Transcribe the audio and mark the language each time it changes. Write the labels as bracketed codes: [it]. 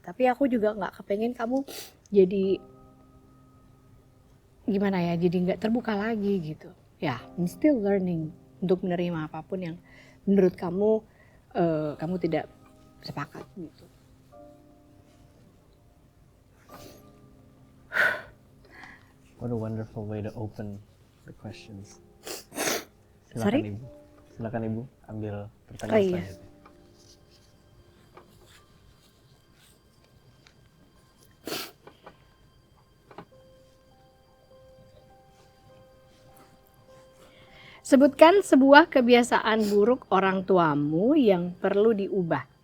[id] Tapi aku juga nggak kepengen kamu jadi gimana ya, jadi nggak terbuka lagi gitu. Ya, [en] I'm still learning [id] untuk menerima apapun yang menurut kamu kamu tidak sepakat gitu. [en] What a wonderful way to open the questions. Sorry? [id] Ibu. Silakan Ibu ambil pertanyaan Oh, iya. selanjutnya. Sebutkan sebuah kebiasaan buruk orang tuamu yang perlu diubah.